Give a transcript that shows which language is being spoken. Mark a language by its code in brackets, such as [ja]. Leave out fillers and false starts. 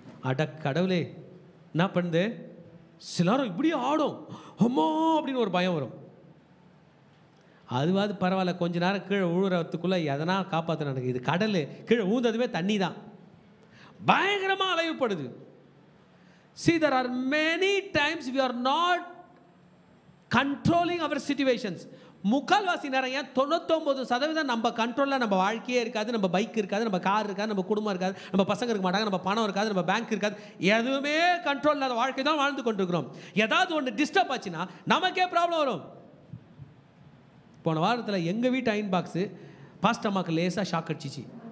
[ta] அட கடவுளே, என்ன பண்ணுது, சிலரும் இப்படியே ஆடும், அம்மா அப்படின்னு ஒரு பயம் வரும். அதுவாது பரவாயில்ல, கொஞ்ச நேரம் கீழே விழுறதுக்குள்ளே எதனா காப்பாற்ற நடக்குது. இது கடல், கீழே ஊந்ததுமே தண்ணி தான், பயங்கரமாக அலைவுப்படுது. [en] See, there are many times we are not controlling our situations. [ta] முக்கால்வாசி நேரம், ஏன் 99% நம்ம கண்ட்ரோலில் நம்ம வாழ்க்கையே இருக்காது, நம்ம பைக் இருக்காது, நம்ம கார் இருக்காது, நம்ம குடும்பம் இருக்காது, நம்ம பசங்க இருக்க மாட்டாங்க, நம்ம பணம் இருக்காது, நம்ம பேங்க் இருக்காது, எதுவுமே கண்ட்ரோல் இல்லாத வாழ்க்கை தான் வாழ்ந்து கொண்டிருக்கிறோம். ஏதாவது ஒன்று டிஸ்டர்ப் ஆச்சுன்னா நமக்கே ப்ராப்ளம் வரும். போன வாரத்தில் எங்கள் வீட்டு அயன் பாக்ஸு பாஸ்ட் அம்மாவுக்கு லேசாக ஷாக் அடிச்சிச்சு.